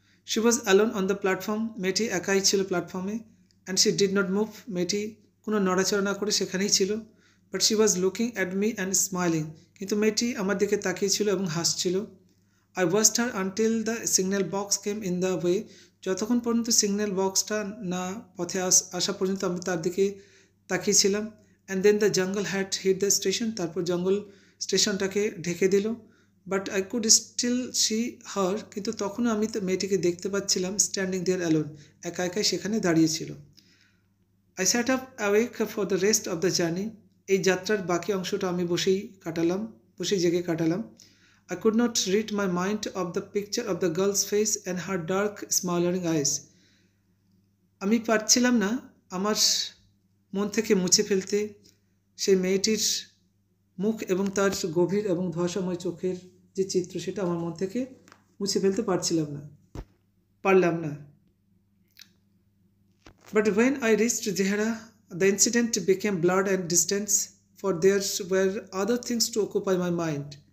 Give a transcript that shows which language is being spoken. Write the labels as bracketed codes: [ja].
[en] She was alone on the platform. [bn] মেয়েটি একাই ছিল প্ল্যাটফর্মে, [en] and she did not move. [bn] মেয়েটি কোনো নড়াচড়া না করে সেখানেই ছিল, [en] but she was looking at me and smiling. [bn] কিন্তু মেয়েটি আমার দিকে তাকিয়ে ছিল এবং হাসছিল। [en] I watched her until the signal box came in the way. [bn] যতক্ষণ পর্যন্ত সিগন্যাল বক্সটা না পথে আসা পর্যন্ত আমি তার দিকে তাকিয়েছিলাম। [en] and then the jungle had hit the station. [bn] তারপর জঙ্গল স্টেশনটাকে ঢেকে দিল। [en] but I could still see her. [bn] কিন্তু তখনও আমি মেয়েটিকে দেখতে পাচ্ছিলাম [en] standing there alone. [bn] একা একাই সেখানে দাঁড়িয়েছিল। [en] I sat up awake for the rest of the journey. [bn] এই যাত্রার বাকি অংশটা আমি বসেই জেগে কাটালাম। [en] I could not rid my mind of the picture of the girl's face and her dark smoldering eyes. [bn] আমি পারছিলাম না আমার মন থেকে মুছে ফেলতে সেই মেয়েটির মুখ এবং তার গভীর এবং ধোঁয়াশাময় চোখের যে চিত্র, সেটা আমার মন থেকে মুছে ফেলতে পারলাম না। [en] But when I reached Dehra, the incident became blurred and distant, for there were other things to occupy my mind.